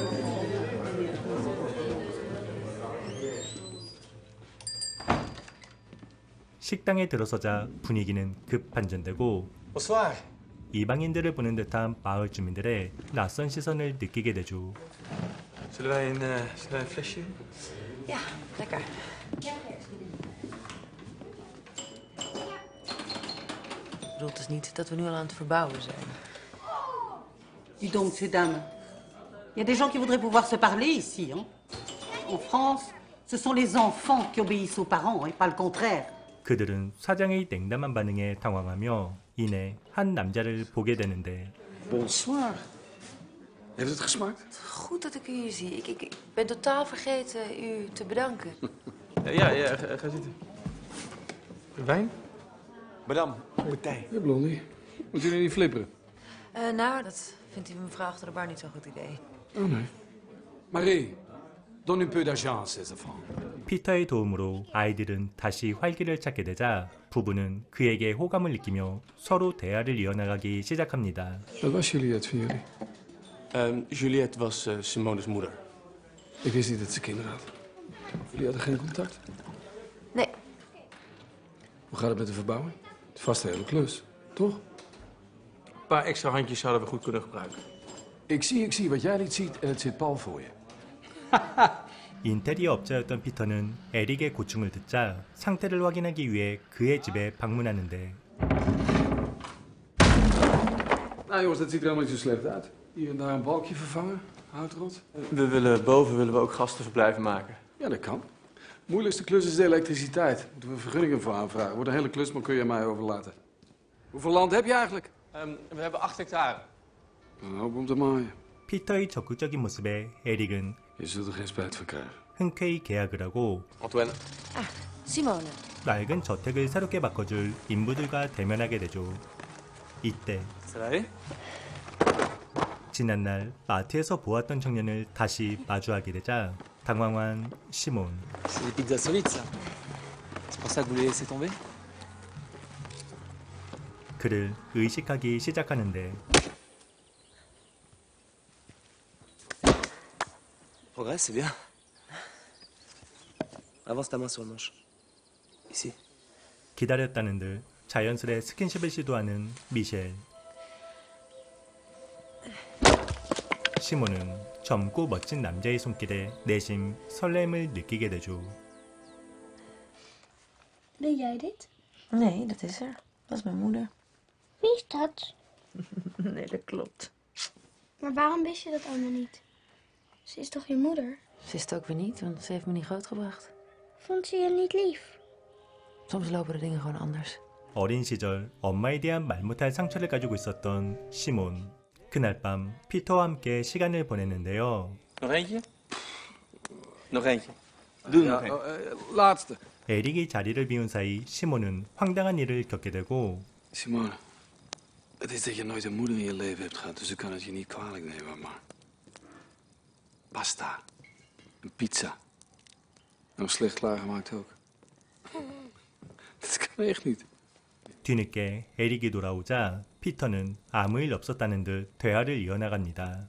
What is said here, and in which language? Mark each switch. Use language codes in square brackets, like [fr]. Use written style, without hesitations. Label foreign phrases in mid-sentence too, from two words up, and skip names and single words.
[ko] 식당에 들어서자 분위기는 급 반전되고 [fr] Bonsoir. [ko] 이방인들을 보는 듯한 마을 주민들의 낯선 시선을 느끼게 되죠. [nl] Zullen wij een flesje? Ja, lekker. Ik bedoel dus niet dat we nu al aan het verbouwen zijn. [fr] Dis donc, ces dames, il y a des gens qui voudraient pouvoir se parler ici. Hein? En France, ce sont les enfants qui obéissent aux parents et pas le contraire. [ko] 그들은 사장의 냉담한 반응에 당황하며 이내 한 남자를 보게 되는데 [fr] Bonsoir. [nl] Heeft het gesmaakt? Goed dat ik u hier zie. Ik ben totaal vergeten u te bedanken. Ja, ga zitten. Wijn? Madame, partij. Ja, Blondie. Moet jullie niet flipperen? Nou, dat vindt die mevrouw achter de bar niet zo'n goed idee. Oh nee. [fr] Marie, donne un peu d'argent à ces enfants. [ko] 피터의 도움으로 아이들은 다시 활기를 찾게 되자 부부는 그에게 호감을 느끼며 서로 대화를 이어나가기 시작합니다. [nl] Wat was Juliette van jullie? Juliette was Simone's moeder. Ik wist niet dat ze kinderen had. Jullie hadden geen contact? Nee, Hoe gaat het met de verbouwing? Het is vast een hele klus, toch? Een paar extra handjes zouden we goed kunnen gebruiken. Ik zie wat jij niet ziet en het zit pal voor je. [ko] 인테리어 업자였던 피터는 에릭의 고충을 듣자 상태를 확인하기 위해 그의 집에 방문하는데 [nl] Nou jongens, dat ziet er helemaal niet zo slecht uit. Hier en daar een balkje vervangen, houtrot. Boven willen we ook gastenverblijven maken. Ja, dat kan. Moeilijkste klus is de elektriciteit. Moeten we vergunningen voor aanvragen. Wordt een hele klus, maar kun je aan mij overlaten. Hoeveel land heb je eigenlijk? We hebben 8 hectare. Een hoop om te maaien. [ko] 피터의 적극적인 모습에 에릭은 [nl] Je zult er geen spijt van krijgen. [ko] 흔쾌히 계약을 하고 Antoine. Simone. 낡은 저택을 새롭게 바꿔줄 인부들과 대면하게 되죠. 이때 Sarai? 지난날 마트에서 보았던 청년을 다시 마주하게 되자 당황한 시몬. [fr] C'est des pizzas solides, ça. C'est pour ça que vous les laissez tomber? [ko] 그를 의식하기 시작하는데 [fr] Progresse, c'est bien. Avance ta main sur le manche. Ici. [ko] 기다렸다는 듯 자연스레 스킨십을 시도하는 미셸. 시몬은 젊고 멋진 남자의 손길에 내심 설렘을 느끼게 되죠. [nl] Ben jij dit? Nee, dat is er. Dat is mijn moeder. Wie is dat? Nee, dat klopt. Maar waarom wist je dat allemaal niet? Ze is toch je moeder? Ze is het ook weer niet, want ze heeft me niet grootgebracht. Vond ze je niet lief? Soms lopen de dingen gewoon anders. [ko] 어린 시절 엄마에 대한 말 못할 상처를 가지고 있었던 시몬. 그날 밤 피터와 함께 시간을 보냈는데요. [nl] Nog eentje? Nog eentje. Doe Ja, nog één. laatste. [ko] 에릭이 자리를 비운 사이 시몬은 황당한 일을 겪게 되고 [nl] Simone, het is dat je nooit een moeder in je leven hebt gehad, dus ik kan het je niet kwalijk nemen, maar... Pasta. Een pizza. En slecht klaargemaakt ook. Dat kan echt niet. [ko] 뒤늦게 에릭이 돌아오자 피터는 아무 일 없었다는 듯 대화를 이어나갑니다.